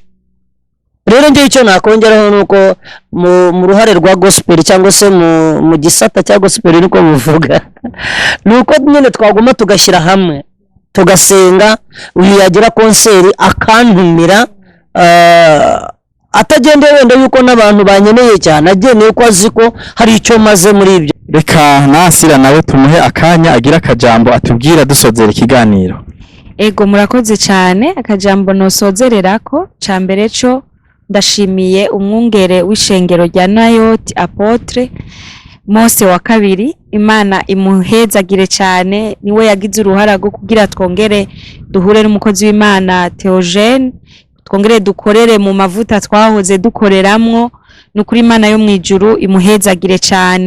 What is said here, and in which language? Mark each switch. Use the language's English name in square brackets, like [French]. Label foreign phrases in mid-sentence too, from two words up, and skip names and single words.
[Kinyarwanda] Rero njye icyo nakongeraho nuko mu ruhare rwa gospel cyangwa se mu gisata cya gospel niko muvuga nuko nyine twaguma tugashyira hamwe tugasenga, uyu yagira konseri akantumira atagendeye wenda yuko n'abantu banyeneye cyane, ageneye ko azi ko hari icyo maze muri ibyo. Reka Nasira nawe tumuhe akanya agira akajambo atubwira dusozera ikiganiro. Ego murakoze cyane. [Rundi] Akajambo nosozererako ca mbere cyo ndashimiye umwungere w'ishengero rya Nayoti Apotre Mose wa kabiri, Imana imuhezagire cyane, niwe yagize uruhara rwo kugira twongere duhure n'umukozi w'Imana Theogene, twongere dukorere mu mavuta twahoze dukoreramwo, nukuri Imana yo mwijuru imuhezagire cyane.